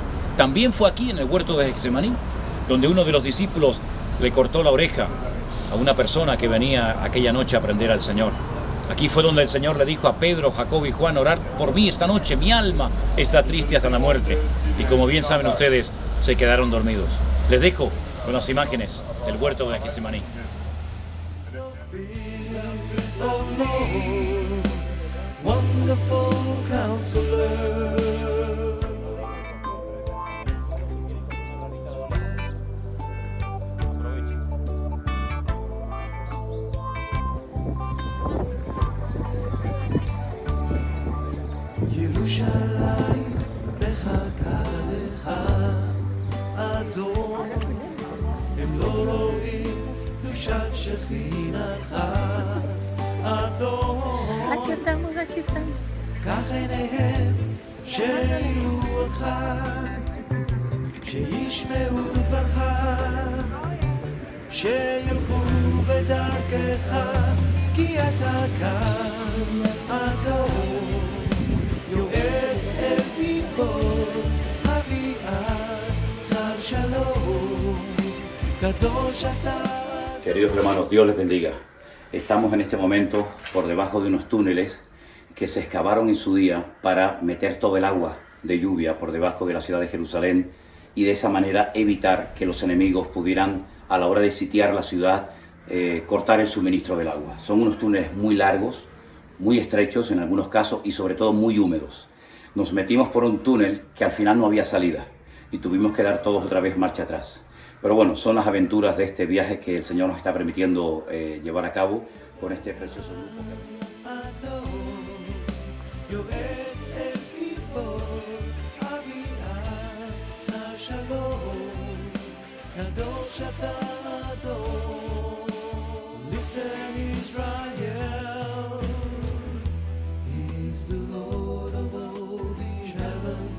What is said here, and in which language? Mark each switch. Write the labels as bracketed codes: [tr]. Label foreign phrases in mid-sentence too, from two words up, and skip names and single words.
[es] También fue aquí en el huerto de Getsemaní, donde uno de los discípulos le cortó la oreja a una persona que venía aquella noche a aprender al Señor. Aquí fue donde el Señor le dijo a Pedro, Jacobo y Juan, orad por mí esta noche, mi alma está triste hasta la muerte. Y como bien saben ustedes, se quedaron dormidos. Les dejo con las imágenes del huerto de Getsemaní. [en] Oh Lord, wonderful counselor. [he] ירושלים מחכה לך, אדון, הם לא רואים קדושת שכינתך, אדון. [es] Aquí estamos, aquí estamos. [he] קח עיניהם שיראו אותך, שישמעו דברך, שילכו בדרכך, כי אתה כאן הגאון, יועץ אל גיבור, אביעד, צר שלום, קדוש אתה. [es] Queridos hermanos, Dios les bendiga. Estamos en este momento por debajo de unos túneles que se excavaron en su día para meter todo el agua de lluvia por debajo de la ciudad de Jerusalén y de esa manera evitar que los enemigos pudieran, a la hora de sitiar la ciudad, cortar el suministro del agua. Son unos túneles muy largos, muy estrechos en algunos casos y sobre todo muy húmedos. Nos metimos por un túnel que al final no había salida y tuvimos que dar todos otra vez marcha atrás. Pero bueno, son las aventuras de este viaje que el Señor nos está permitiendo llevar a cabo con este precioso grupo. [en] Listen, Israel, He's the Lord of all these heavens.